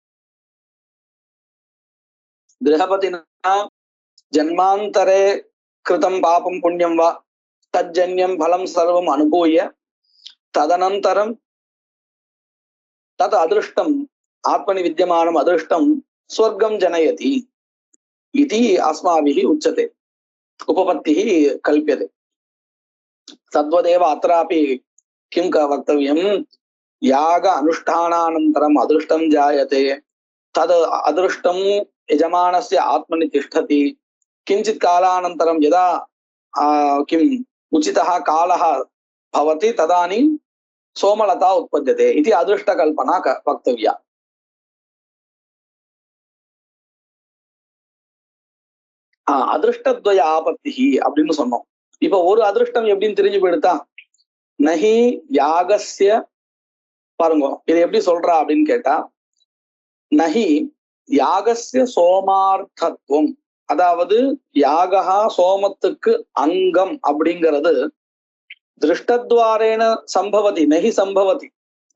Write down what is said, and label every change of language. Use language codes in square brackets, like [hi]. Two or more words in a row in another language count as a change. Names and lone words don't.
[sa] ग्रहपतिना जन्मान्तरे कृतम् पापम् पुण्यम् वा तज्जन्यम् फलम् सर्वम् अनुभूय तदनन्तरम् तत् अदृष्टम् आत्मनि विद्यमानम् अदृष्टम् स्वर्गम् जनयति इति अस्माभिः उच्यते. उपपत्तिः कल्प्यते. तद्वदेव अत्रापि किं वक्तव्यं? याग अनुष्ठानानन्तरम् अदृष्टं जायते. तद् अदृष्टं यजमानस्य आत्मनि तिष्ठति. किञ्चित् कालानन्तरं यदा किम् उचितः कालः भवति तदानीं सोमलता उत्पद्यते इति अदृष्टकल्पना वक्तव्या. अदृष्टद्वय आपत्ति [ta] அப்படின்னு சொன்னோம். இப்ப ஒரு அதிருஷ்டம் எப்படின்னு தெரிஞ்சு போயிடுதா? [sa] नहि यागस्य, [ta] பாருங்க இதை எப்படி சொல்றா அப்படின்னு கேட்டா, [sa] नहि यागस्य सोमार्थत्वम्, [ta] அதாவது யாகா சோமத்துக்கு அங்கம் அப்படிங்கிறது [sa] दृष्टद्वारेण सम्भवति नहि सम्भवति.